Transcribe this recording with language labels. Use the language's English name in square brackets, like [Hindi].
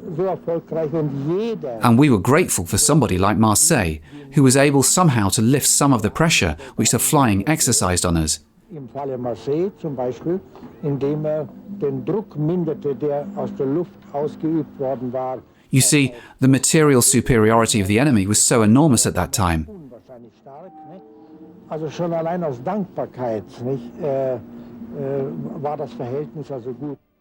[English] And we were grateful for somebody like Marseille, who was able somehow to lift some of the pressure which the flying exercised on us. [German] Im Falle Marseille zum Beispiel, indem den Druck minderte, der aus der Luft ausgeübt worden war. [English] You see, the material superiority of the enemy was so enormous at that time. [German] Unwahrscheinlich stark, ne? Also schon allein aus Dankbarkeit, nicht, war das Verhältnis also gut.